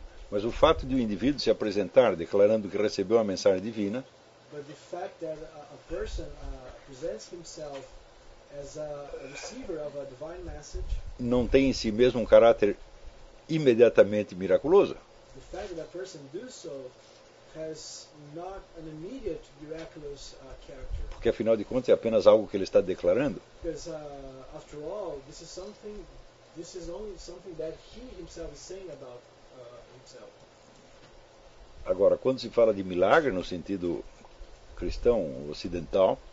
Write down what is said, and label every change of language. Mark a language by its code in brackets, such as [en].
[pt] Mas o fato de um indivíduo se apresentar declarando que recebeu a mensagem divina, [en] but the fact that a person presents himself as a receiver of a divine message, [pt] não tem em si mesmo um caráter imediatamente miraculoso. [en] The fact that a person does so has not an immediate miraculous character. [pt] Porque afinal de contas é apenas algo que ele está declarando. [en] Because after all, this is only something that he himself is saying about himself. [pt] Agora, quando se fala de milagre no sentido cristão ocidental,